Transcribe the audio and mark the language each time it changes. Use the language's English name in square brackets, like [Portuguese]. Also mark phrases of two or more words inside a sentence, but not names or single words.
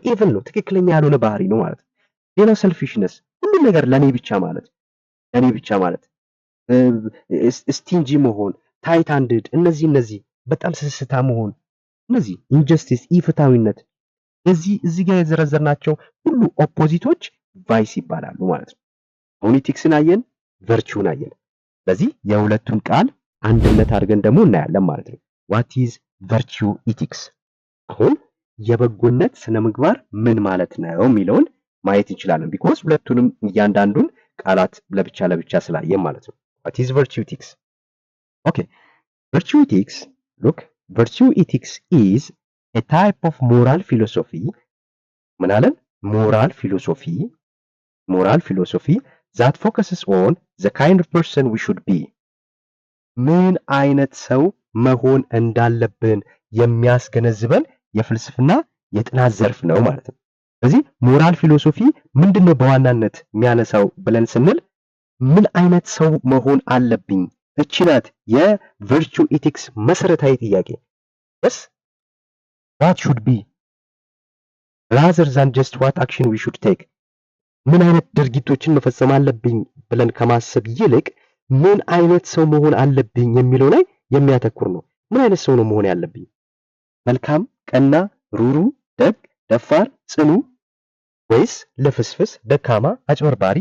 [Amharic] ኢቭል ነው፣ ትክክለኛ ያልሆነ ባህሪ ነው ማለት ነው። ሌላው ሰልፊሽነስ፣ ሁሉ ነገር ለኔ ብቻ ማለት ስቲንጂ መሆን፣ [English] tight handed፣ [Amharic] እነዚህ በጣም ስስታ መሆን፣ እነዚህ ኢንጀስቲስ፣ ኢፍታዊነት፣ እዚህ ጋር የዘረዘርናቸው ሁሉ ኦፖዚቶች ቫይስ ይባላሉ ማለት ነው። አሁን ኢቲክስን አየን፣ ቨርቹን አየን። ስለዚህ የሁለቱን ቃል አንድነት አድርገን ደግሞ እናያለን ማለት ነው። [English] what is virtue ethics? [Amharic] አሁን የበጎነት ስነ ምግባር ምን ማለት ነው የሚለውን ማየት እንችላለን። ቢኮዝ ሁለቱንም እያንዳንዱን ቃላት ለብቻ ስላየን ማለት ነው። [English] what is virtue ethics? okay, virtue ethics, look, virtue ethics is a type of moral philosophy [Amharic] ምን አለን? [English] moral philosophy that focuses on the kind of person we should be [Amharic] ምን አይነት ሰው መሆን እንዳለብን የሚያስገነዝበን የፍልስፍና የጥናት ዘርፍ ነው ማለት ነው። ስለዚህ [English] moral philosophy [Amharic] ምንድነው በዋናነት የሚያነሳው ብለን ስንል ምን አይነት ሰው መሆን አለብኝ፣ እቺ ናት የቨርቹ ኢቲክስ መሰረታዊ ጥያቄ። [English] yes what should be rather than just what action we should take [Amharic] ምን አይነት ድርጊቶችን መፈጸም አለብኝ ብለን ከማሰብ ይልቅ ምን አይነት ሰው መሆን አለብኝ የሚለው ላይ የሚያተኩር ነው። ምን አይነት ሰው ነው መሆን ያለብኝ? መልካም፣ ቀና፣ ሩሩ፣ ደግ፣ ደፋር፣ ጽኑ ወይስ ልፍስፍስ፣ ደካማ፣ አጭበርባሪ?